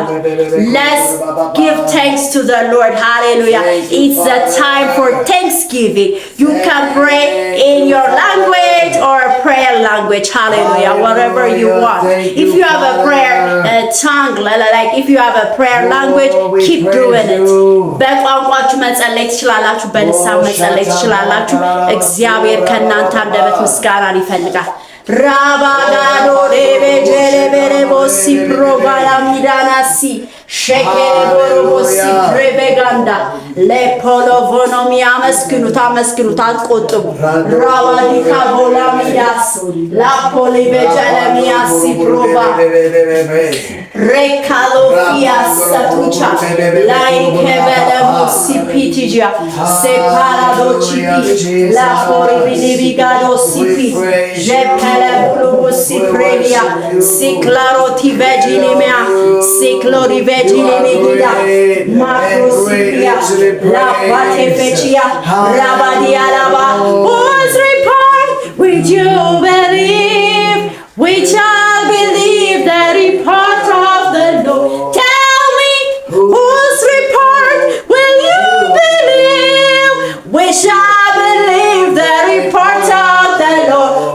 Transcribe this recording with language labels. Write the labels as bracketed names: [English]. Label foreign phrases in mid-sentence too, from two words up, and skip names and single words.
[English] Let's give thanks to the Lord. Hallelujah. It's the time for Thanksgiving. You can pray in your language or prayer language. Hallelujah. Whatever you want. If you have a prayer tongue, like if you have a prayer language, keep doing it. [Amharic] በቋንቋችሁ መጸለይ ትችላላችሁ። በልሳን መጸለይ ትችላላችሁ። እግዚአብሔር ከእናንተ አንደበት ምስጋናን ይፈልጋል። Rabagado debe jereberebosi probala midanasi shekerebosi prebeganda le polovono mi amaskunuta ቆጥቡ ራባዲካ ቦላ ሚዳስ la polivejele miasi proba recalofia satucha lai kevelemosi pitija separado chipi la polivigado sipi si previa si claro ti vegilimea si clori vegilimea macro sipia la pate fechia rabadia lava [English] whose report would you believe we shall believe the report of the Lord. Tell me whose report will you believe we shall believe the report of the Lord.